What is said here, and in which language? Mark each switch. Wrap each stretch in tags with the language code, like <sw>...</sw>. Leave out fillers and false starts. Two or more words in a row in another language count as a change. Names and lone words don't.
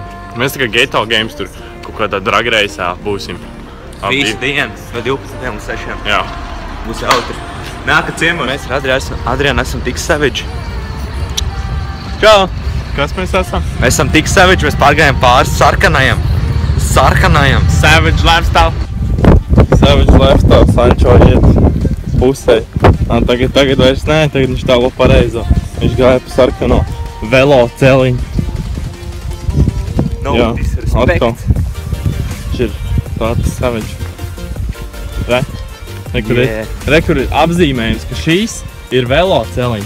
<lv>Mēs tā kā Geto Games tur kaut kādā drag reisā būsim. Visu dienu, no 12 līdz 6. Jā. Būs jautri. Nāka ciemos. Mēs ar Adriānu esam tik savage. Čau! Kas mēs esam? Mēs esam tik savage, mēs pārgājām pāris sarkanajam. Sarkanajam.</lv> <en>Savage lifestyle. Savage lifestyle,</en> <lv>Sančo iet pusē. Tagad vairs nē, tagad viņš tālo pareizo. Viņš gāja pa sarkano velo celiņu.</lv> <en>No disrespect.</en> <lv>Viņš ir tāds savage. Re, kur ir apzīmējums, ka šīs ir velo celiņš.</lv>